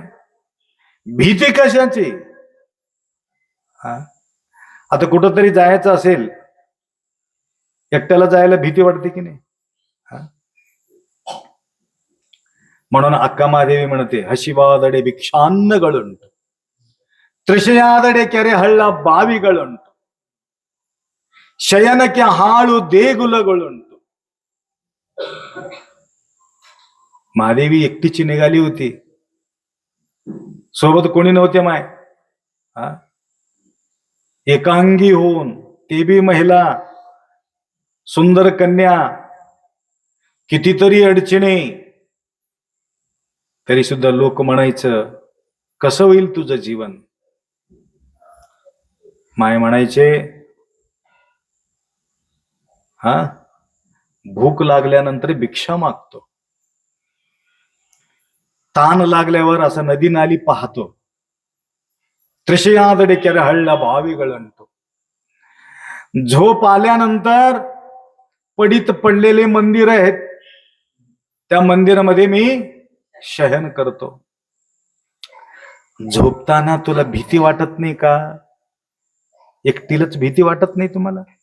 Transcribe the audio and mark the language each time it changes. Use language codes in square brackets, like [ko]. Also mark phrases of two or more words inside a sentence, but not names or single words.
[mr] भीती कशाची? आता कुठंतरी जायचं असेल, एकट्याला जायला भीती वाटते की नाही? म्हणून अक्का महादेवी म्हणते, [kn] ಹಶಿವಾದಡೆ ಭಿಕ್ಷಾನ್ನ ಗಳುಂಟ, ತ್ರಿಶಯಾದಡೆ ಕೆರೆ ಹಳ್ಳ ಬಾವಿಗಳುಂಟು, ಶಯನಕ್ಕೆ ಹಾಳು ದೇಗುಲಗಳುಂಟು. [mr] महादेवी एकटीची निघाली होती, सोबत कोणी नव्हते माय. एकांगी होऊन, ते बी महिला, सुंदर कन्या, कितीतरी अडचणी, तरी सुद्धा लोक म्हणायचं कसं होईल तुझं जीवन. माय म्हणायचे, भूक लागल्यानंतर भिक्षा मागतो, ताण लागल्यावर असं नदी नाली पाहतो, [kn] ತ್ರಿಶಯಾದಡೆ ಕೆರೆ ಹಳ್ಳ ಬಾವಿಗಳಂಟು. [mr] झोप आल्यानंतर पडीत पडलेले मंदिर आहेत, त्या मंदिरामध्ये मी शयन करतो. झोपताना तुला भीती वाटत नाही का? एकटीलाच भीती वाटत नाही तुम्हाला?